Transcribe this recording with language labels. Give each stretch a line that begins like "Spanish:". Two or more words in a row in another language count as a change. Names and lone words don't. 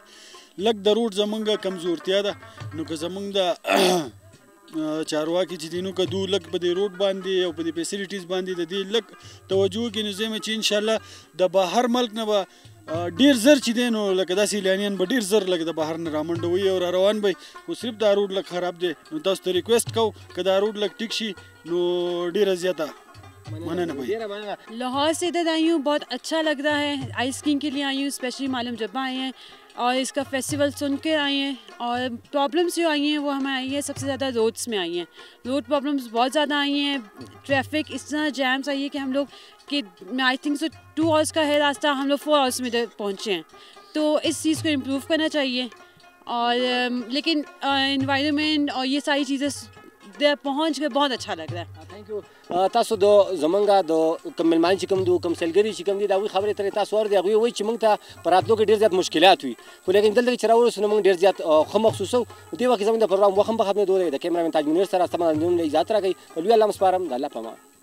Pashto: لږ د روډ زمونږ کمزورتیا ده نو که زمونږ د چارواکي چې دي نو که دو لږ په دې روډ باندې او په دې فیسیلیټیز باندې د دې لږ توجه وکړي نو زه یم چې انشاءالله د بهر ملک نه به ډېر زر چې دی نو لکه دا سیلانیان به ډېر زر لکه د بهر نه رامنډوي او را روان به خو صرف دا روډ لږ خراب دی. نو تاسو ته ریکویسټ کوو که دا روډ لږ ټیک شي نو ډېره زیاته
Urdu: لاہور سے ادھر آئی ہوں۔ بہت اچھا لگ رہا ہے.
English: ice skiing
Urdu: کے لیے آئی ہوں۔ سپیشلی ملم جبہ آئے ہیں اور اس کا فیسٹیول سن کے آئے ہیں. اور پرابلمز جو آئی ہیں وہ ہمیں آئی ہے سب سے زیادہ روڈز میں آئی ہیں.
English: road problems
Urdu: بہت زیادہ آئی ہیں۔ ٹریفک اتنا جیمز آئی ہے کہ ہم لوگ کہ
English: I think so
Urdu: 2 آورز کا ہے راستہ، ہم لوگ 4 آورز میں ادھر پہنچے ہیں. تو اس چیز کو امپروو کرنا چاہیے۔ اور لیکن انوائرمنٹ اور یہ ساری چیزیں پہنچ کر بہت اچھا لگ رہا ہے.
English: thank you.
Pashto: تاسو د زمونږ د کوم مېلمانه چې کوم دي کوم سیلګري چې کوم دي د هغوی خبرې ترې تاسو واورئ. هغوی وایي چې موږ ته په راتلو کې ډېر زیات مشکلات وي خو لیکن دلته چې راورسو نو موږ ډېر زیات ښه محسوسوو. دې وخت کې زموږ د پروګرام وخت هم په ختمېدو دی. د کیمرامین تاج منیر سره صمدانجم له اجازت راکوي. په لوی الله مو سپارم. د الله په امان.